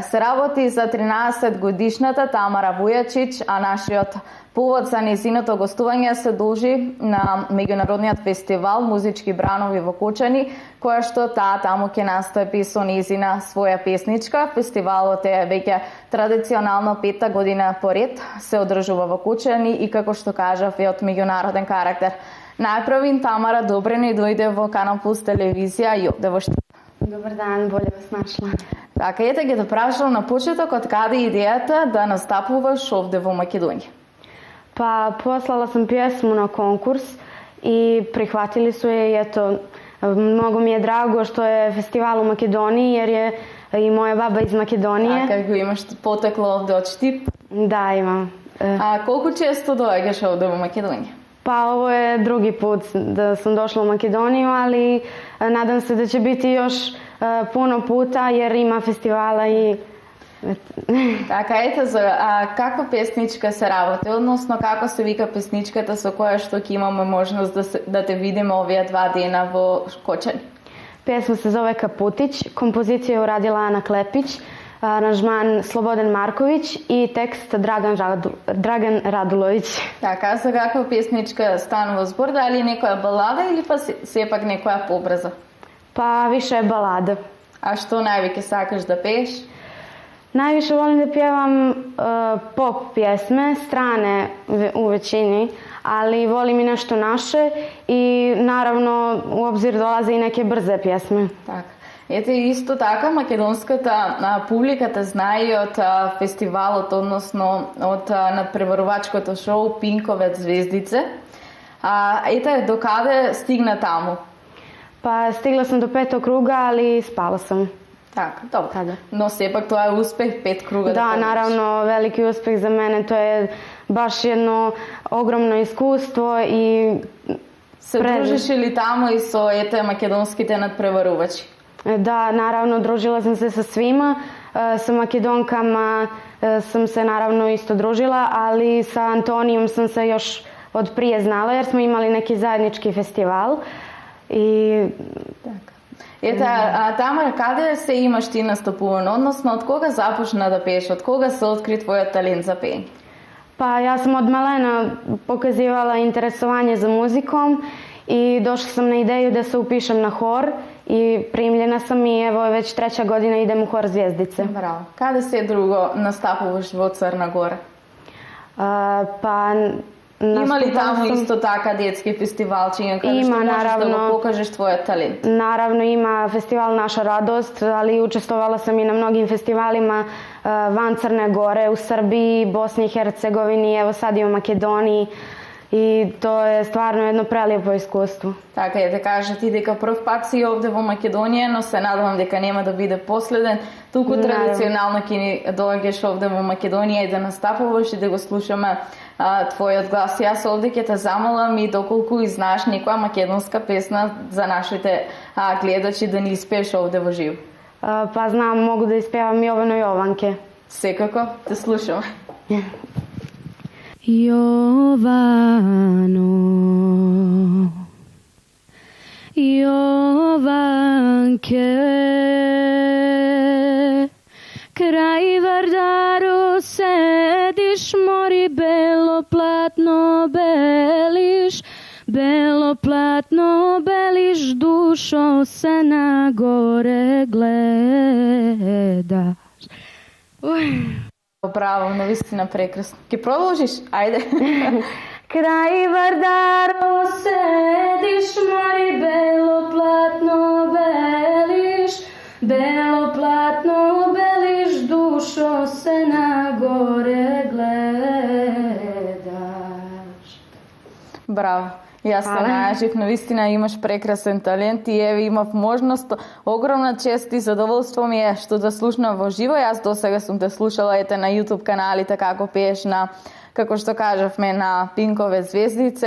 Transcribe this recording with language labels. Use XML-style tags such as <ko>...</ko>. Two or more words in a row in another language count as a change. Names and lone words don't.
<mk>Се работи за 13 годишната Тамара Вујачич, а нашиот повод за незиното гостување се должи на меѓународниот фестивал Музички бранови во Кочани, која што таа таму ќе настапи со незина своја песничка. Фестивалот е веќе традиционално 5-та година поред, се одржува во Кочани и како што кажав е од меѓународен карактер. Најпрвин Тамара добре ни дојде во Канал Плюс телевизија и овде во Штип.</mk> <sr>Dobar dan, bolje vas našla.</sr> <mk>Така, ете ги да прашам на почеток од каде идејата да настапуваш овде во Македонија?</mk> <sr>Pa poslala sam pjesmu na konkurs i prihvatili su je i eto, mnogo mi je drago što je festival u Makedoniji jer je i moja baba iz Makedonije.</sr> <mk>Така, го имаш потекло овде од Штип?</mk> <sr>Da, imam.</sr> <mk>А колку често доаѓаш овде во Македонија?</mk> <sr>Pa ovo je drugi put da sam došla u Makedoniju, ali nadam se da će biti još puno puta jer ima festivala i...</sr> <mk>Така, ете, каква песничка се работи, односно како се вика песничката со која што ќе имаме можност да те видиме овие 2 дена во Кочани?</mk> <sr>Pjesma se zove Kaputić, kompoziciju je uradila Ana Klepić, aranžman Slobodan Marković i tekst Dragan Radulović.</sr> <mk>Така, за каква песничка станува збор, дали некоја балада или па сепак некоја побрза?</mk> <sr>Pa više je balada.</sr> <mk>А што највеќе сакаш да пееш?</mk> <sr>Najviše volim da pjevam pop pjesme, strane u većini, ali volim i nešto naše i naravno u obzir dolaze i neke brze pjesme.</sr> <mk>Така. Ете, исто така, македонската публиката знае и од фестивалот, односно од надпреварувачкото шоу Пинкове звездице. Ете, до каде стигна таму?</mk> <sr>Pa stigla sam do 5. kruga, ali spala sam.</sr> <mk>Така, добро. Tada. Но сепак тоа е успех, 5 круга.</mk> <sr>Da, naravno, veliki uspeh za mene. To je baš jedno ogromno iskustvo i...</sr> <mk>Се дружиш ли таму и со ете македонските надпреварувачи?</mk> <sr>Da, naravno, družila sam se sa svima. Sa Makedonkama sam se naravno isto družila, ali sa Antonijom sam se još od prije znala jer smo imali neki zajednički festival. I...</sr> <mk>Така. Ете, Тамара, каде се имаш ти настапувано? Односно, од кога започна да пееш? Од кога се откри твојот талент за пење?</mk> <sr>Pa ja sam od malena pokazivala interesovanje za muzikom i došla sam na ideju da se upišem na hor i primljena sam i evo već 3. godina idem u hor Zvijezdice.</sr> <mk>Браво. Каде се друго настапуваш во Црна Гора?</mk> <sr>Pa</sr> <mk>Има ли таму исто така детски фестивалчиња каде што можеш да го покажеш твојот талент?</mk> <sr>Naravno ima festival Naša radost, ali učestvovala sam i na mnogim festivalima van Crne Gore, u Srbiji, Bosni i Hercegovini, evo sad i u Makedoniji. I to je stvarno jedno prelijepo iskustvo.</sr> <mk>Така е, да кажа ти дека прв пат си овде во Македонија, но се надевам дека нема да биде последен. Туку традиционално ќе ни доаѓаш овде во Македонија и да настапуваш и да го слушаме твојот глас. Јас овде ќе те замолам и доколку и знаеш некоја македонска песна за нашите гледачи да ни испееш овде во живо.</mk> <sr>Pa znam, mogu da ispjevam Jovano Jovanke.</sr> <mk>Секако, те слушаме. Јовано, Јованке, крај Вардару седиш, мори бело платно белиш, душо се на горе гледаш. Браво, навистина прекрасно. Ќе продолжиш? Ајде. Крај Вардару седиш, мори бело платно белиш, душо се на горе гледаш. Браво. Јас се најажив, навистина имаш прекрасен талент и еве имав можност, огромна чест и задоволство ми е што да слушнам во живо. Јас досега сум те слушала ете на YouTube каналите како пееш на, како што кажавме, на Пинкове звездице.</mk>